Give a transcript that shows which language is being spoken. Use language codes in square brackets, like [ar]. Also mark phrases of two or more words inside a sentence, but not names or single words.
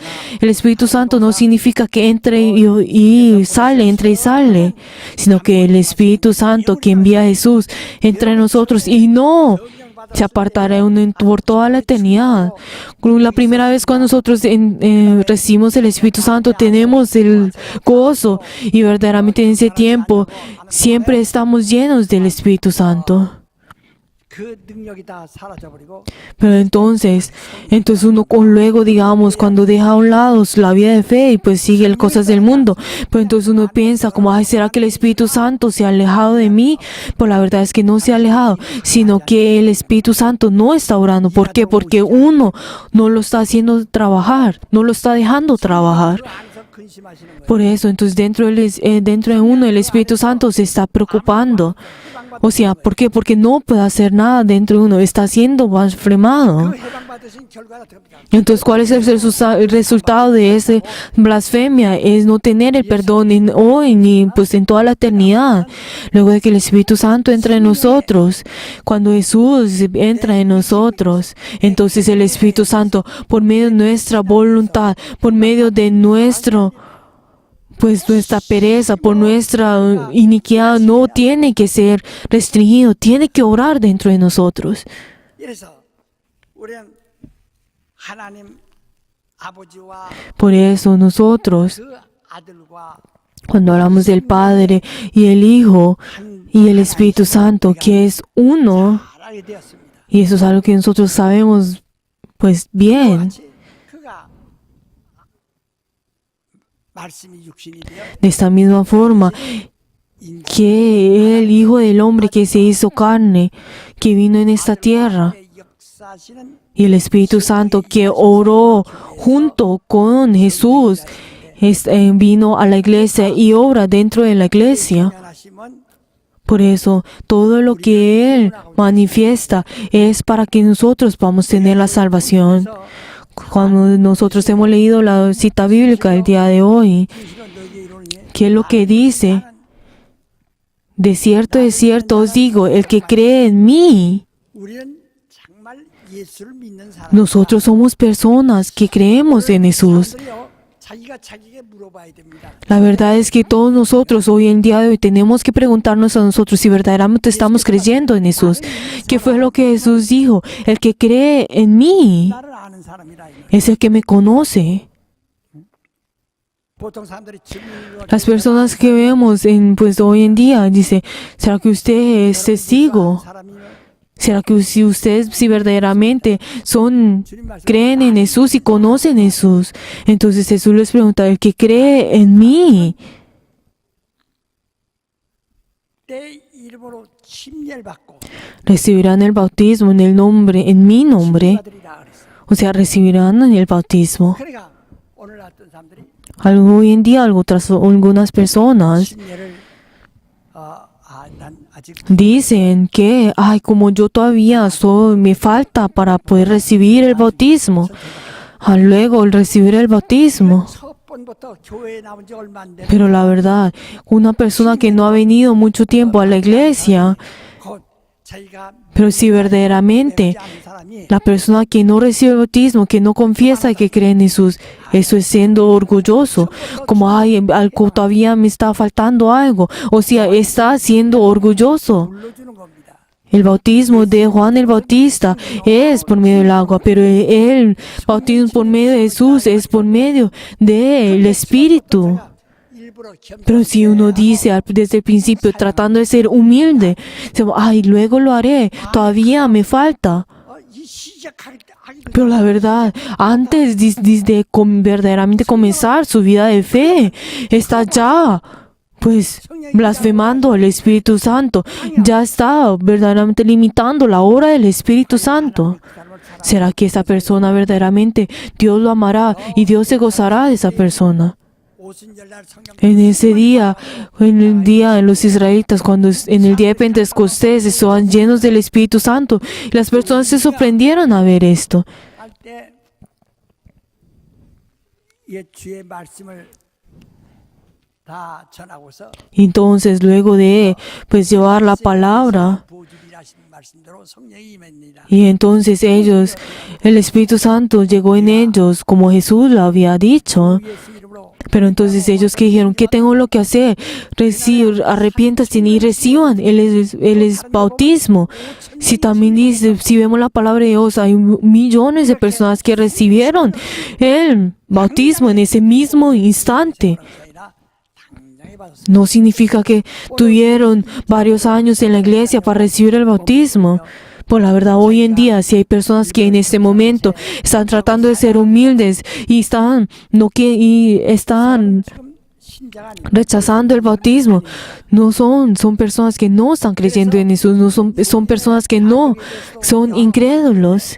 [es] El Espíritu Santo no significa que entre y sale, entre y sale, sino que el Espíritu Santo que envía a Jesús entra en nosotros y no se apartará por toda la eternidad. La primera vez cuando nosotros recibimos el Espíritu Santo tenemos el gozo y verdaderamente en ese tiempo siempre estamos llenos del Espíritu Santo. [ko] 그 능력이 다 사라져 버리고 [es] Pero entonces uno luego, digamos, cuando deja a un lado la vida de fe y pues sigue las cosas del mundo, pero entonces uno piensa como, ay, ¿será que el Espíritu Santo se ha alejado de mí? Pues la verdad es que no se ha alejado, sino que el Espíritu Santo no está orando. ¿Por qué? Porque uno no lo está haciendo trabajar, no lo está dejando trabajar. [ko] 그 안에서 근심하시는 거예요. [es] Por eso, entonces dentro de uno el Espíritu Santo se está preocupando. O sea, ¿por qué? Porque no puede hacer nada dentro de uno, está siendo blasfemado. [ko] 그 해방받으신 결과가 됩니다. [es] Entonces, ¿cuál es el resultado de esa blasfemia? Es no tener el perdón hoy ni pues en toda la eternidad. Luego de que el Espíritu Santo entra en nosotros, cuando Jesús entra en nosotros, entonces el Espíritu Santo, por medio de nuestra voluntad, por medio de nuestra pereza, por nuestra iniquidad, no tiene que ser restringido, tiene que orar dentro de nosotros. [ko] 이래서 우리는 하나님 아버지와 [es] Por eso nosotros, [ko] 그 아들과 [es] cuando hablamos del Padre y el Hijo y el Espíritu Santo, que es uno, [ko] 잘 알게 되었습니다. [es] y eso es algo que nosotros sabemos pues bien, [ko] 같이 그가 말씀이 육신이 되어 [es] de esta misma forma que el Hijo del Hombre que se hizo carne, que vino en esta tierra, [ko] 역사하시는 [es] y el Espíritu Santo que oró junto con Jesús, vino a la iglesia y obra dentro de la iglesia. [ko] 하시면 [es] Por eso, todo lo que Él manifiesta es para que nosotros podamos tener la salvación. Cuando nosotros hemos leído la cita bíblica el día de hoy, [ko] 진실은 너희에게 이르노니 [es] ¿qué es lo que dice? De cierto os digo, el que cree en mí, [ko] 우리는 정말 예수를 믿는 사람. [es] nosotros somos personas que creemos en Jesús. [ko] 사람들이요, 자기가 자기에게 물어봐야 됩니다. [es] La verdad es que todos nosotros hoy en día de hoy tenemos que preguntarnos a nosotros si verdaderamente estamos creyendo en Jesús. ¿Qué fue lo que Jesús dijo? El que cree en mí [ko] 나를 아는 사람이라. [es] es el que me conoce. [ko] 보통 사람들이 증인으로 [es] Las personas que vemos hoy en día dice, ¿será que usted es testigo? [ko] 사람이면 [es] ¿Será que si verdaderamente creen en Jesús y conocen a Jesús? Entonces Jesús les pregunta, el que cree en mí, [ko] 내 이름으로 침례받고 [es] recibirán el bautismo en mi nombre. [ko] 받으리라 그랬어요. [es] O sea, recibirán el bautismo. [ko] 그러니까 오늘 어떤 사람들이 [es] Hoy en día, algunas personas [ko] 침례를 난 아직 [es] dicen que, ay, como yo todavía me falta para poder recibir el bautismo. Luego, al recibir el bautismo. [ko] 첫 번부터 교회에 나온 지 얼마 안 되는 [es] Pero la verdad, una persona que no ha venido mucho tiempo a la iglesia, [ko] 곧 자기가 [es] pero si verdaderamente [ko] 믿지 않은 사람이 [es] la persona que no recibe el bautismo, que no confiesa que cree en Jesús, eso es siendo orgulloso, como, ay, algo todavía me está faltando algo, o sea, está siendo orgulloso. [ko] 불러주는 겁니다. [es] El bautismo de Juan el Bautista es por medio del agua, pero el bautismo por medio de Jesús es por medio del Espíritu. [ko] 일부러 [es] Pero si uno dice desde el principio, tratando de ser humilde, ay, luego lo haré, todavía me falta. [ko] 이 시작하기 [es] Pero la verdad, antes de verdaderamente comenzar su vida de fe, está ya, pues, blasfemando al Espíritu Santo. Ya está verdaderamente limitando la obra del Espíritu Santo. ¿Será que esa persona verdaderamente Dios lo amará y Dios se gozará de esa persona? [ko] 오순절날 성경 [es] En ese día, en el día de los israelitas, cuando en el día de Pentecostés estaban llenos del Espíritu Santo, y las personas se sorprendieron a ver esto. [ko] 할때 이 주의 말씀을 다 전하고서 [es] Entonces, luego de pues llevar la palabra, [ko] 보증이라신 말씀대로 성령이 임합니다. [es] y entonces el Espíritu Santo llegó en ellos, como Jesús lo había dicho. [ko] 예수 이름으로 [es] Pero entonces ellos que dijeron, ¿qué tengo lo que hacer? Arrepiéntanse y reciban el bautismo. Si también dice, si vemos la palabra de Dios, hay millones de personas que recibieron el bautismo en ese mismo instante. [ko] 아니라 당장에 받았어요. [es] No significa que tuvieron varios años en la iglesia para recibir el bautismo. Por la verdad, hoy en día, si hay personas que en este momento están tratando de ser humildes y están [ko] 지금 신자가 아니고 [es] rechazando el bautismo, son personas que no están creyendo en Jesús, son personas que no son incrédulos.